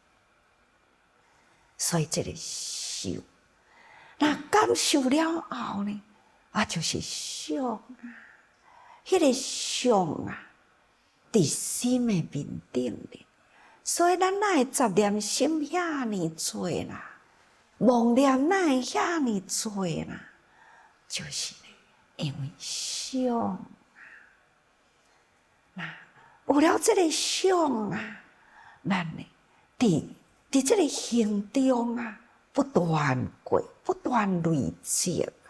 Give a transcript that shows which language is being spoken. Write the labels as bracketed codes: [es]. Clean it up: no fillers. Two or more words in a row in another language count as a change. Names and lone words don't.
[nan] 所以这个受，那感受了后呢，就是想啊，迄个想啊，伫心的面顶咧。所以咱哪会杂念心遐尼多啦，妄念哪会遐尼多啦？就是呢，因为想啊，那有了这个想啊，咱呢伫这个行中啊，不断过，不断累积啊。